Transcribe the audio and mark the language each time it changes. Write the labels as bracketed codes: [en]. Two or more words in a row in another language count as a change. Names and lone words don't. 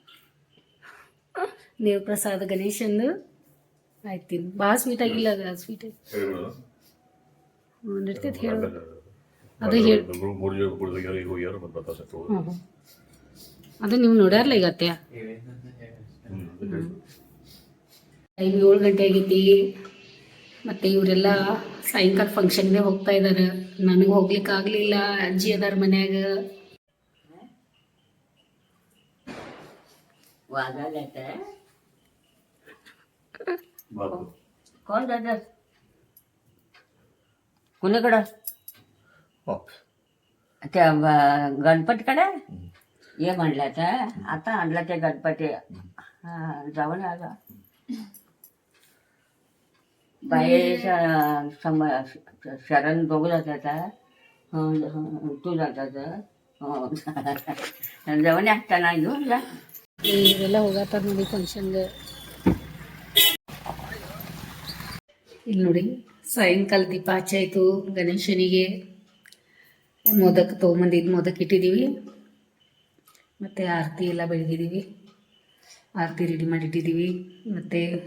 [kn] ದೇವ್ರ ಪ್ರಸಾದ ಗಣೇಶಂದು ಆಯ್ತೀನಿ ಭಾಳ ಸ್ವೀಟ್ ಆಗಿಲ್ಲ ಅದು ಸ್ವೀಟ್ ನಡ್ತೈತೆ ಹೇಳು ಅದು ಹೇಳಿ ಅದು ನೀವು ನೋಡ್ಯಾರಲ್ಲ ಈಗ ಅತ್ಯ ಟೈಮ್ 7 ಗಂಟೆ ಆಗೈತಿ ಮತ್ತು ಇವರೆಲ್ಲ ಸಾಯಂಕಾಲ ಫಂಕ್ಷನ್ಗೆ ಹೋಗ್ತಾ ಇದ್ದಾರೆ ನನಗೆ ಹೋಗ್ಲಿಕ್ಕೆ ಆಗಲಿಲ್ಲ ಅಜ್ಜಿ ಅದಾರ ಮನ್ಯಾಗ [mr] कुणीकडं त्या गणपतीकडे ये म्हणल्या त्या आता आणला ते गणपती हा जाऊन आला बाई शरण बघू जाता तू जातात जाऊन असताना घेऊन जा [kn] ಇವರೆಲ್ಲ ಹೋಗತ್ತಾರ ನೋಡಿ ಫಂಕ್ಷನ್ಗೆ ಇಲ್ಲಿ ನೋಡಿ ಸಾಯಂಕಾಲ ದೀಪ ಹಚ್ಚಾಯ್ತು ಗಣೇಶನಿಗೆ ಮೋದಕ ತೊಗೊಂಬಂದಿದ್ದು ಮೋದಕ ಇಟ್ಟಿದ್ದೀವಿ ಮತ್ತು ಆರತಿ ಎಲ್ಲ ಬೆಳಗಿದ್ದೀವಿ ಆರತಿ ರೆಡಿ ಮಾಡಿಟ್ಟಿದ್ದೀವಿ ಮತ್ತು